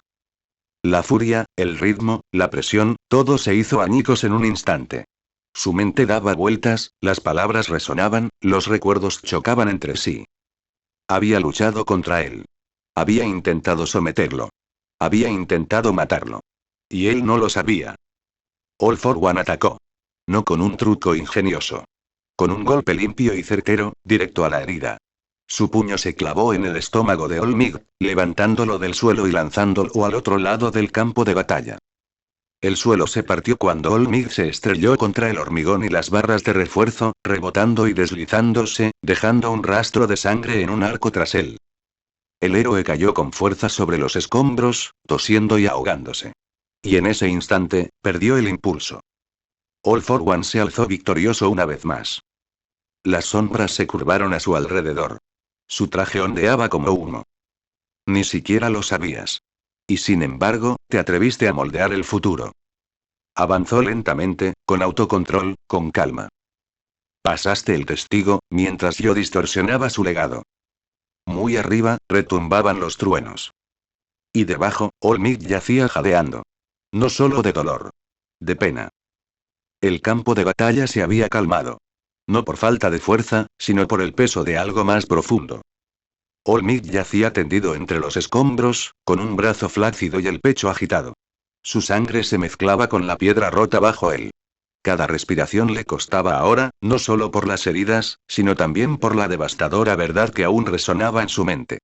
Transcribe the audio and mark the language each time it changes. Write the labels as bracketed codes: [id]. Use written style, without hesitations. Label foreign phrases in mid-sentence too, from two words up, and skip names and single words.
[es] La furia, el ritmo, la presión, todo se hizo añicos en un instante. Su mente daba vueltas, las palabras resonaban, los recuerdos chocaban entre sí. Había luchado contra él. Había intentado someterlo. Había intentado matarlo. Y él no lo sabía. All for One atacó. No con un truco ingenioso. Con un golpe limpio y certero, directo a la herida. Su puño se clavó en el estómago de All-Might, levantándolo del suelo y lanzándolo al otro lado del campo de batalla. El suelo se partió cuando All-Might se estrelló contra el hormigón y las barras de refuerzo, rebotando y deslizándose, dejando un rastro de sangre en un arco tras él. El héroe cayó con fuerza sobre los escombros, tosiendo y ahogándose. Y en ese instante, perdió el impulso. All for One se alzó victorioso una vez más. Las sombras se curvaron a su alrededor. Su traje ondeaba como humo. Ni siquiera lo sabías. Y sin embargo, te atreviste a moldear el futuro. Avanzó lentamente, con autocontrol, con calma. Pasaste el testigo, mientras yo distorsionaba su legado. Muy arriba, retumbaban los truenos. Y debajo, All-Might yacía jadeando. No solo de dolor. De pena. El campo de batalla se había calmado. No por falta de fuerza, sino por el peso de algo más profundo. All-Might yacía tendido entre los escombros, con un brazo flácido y el pecho agitado. Su sangre se mezclaba con la piedra rota bajo él. Cada respiración le costaba ahora, no solo por las heridas, sino también por la devastadora verdad que aún resonaba en su mente.